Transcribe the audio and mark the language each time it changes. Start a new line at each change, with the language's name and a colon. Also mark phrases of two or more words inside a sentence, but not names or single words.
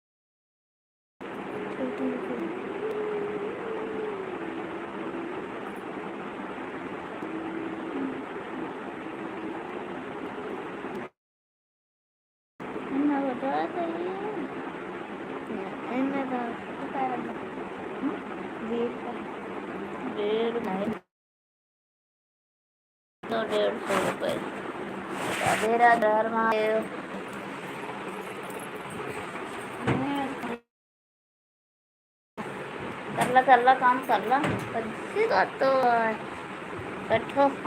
Indonesian: Itu. Enak banget ya. Enak banget. Kita ada.
Hindi: डेढ़ नहीं तो 150 रुपये। राधे राधे हर महादेव। कर ला काम कर ला बच्चे का तो बैठो।